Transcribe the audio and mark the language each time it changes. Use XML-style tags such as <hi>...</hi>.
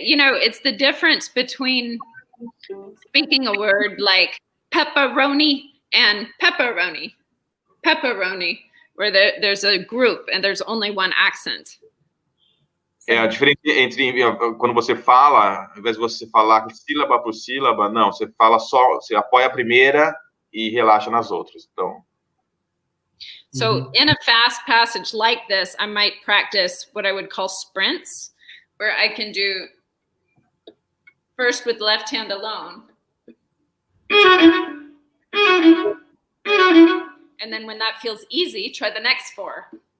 <en>You know, it's the difference between speaking a word like pepperoni and pepperoni, where there's a group and there's only one accent.</en> <pt>É a diferença entre quando você fala, ao invés de você falar sílaba por sílaba, não, você fala só, você apoia a primeira e relaxa nas outras. Então,</pt> <en>so in a fast passage like this, I might practice what I would call sprints, where I can do first with left hand alone. And then when that feels easy, try the next 4.</en>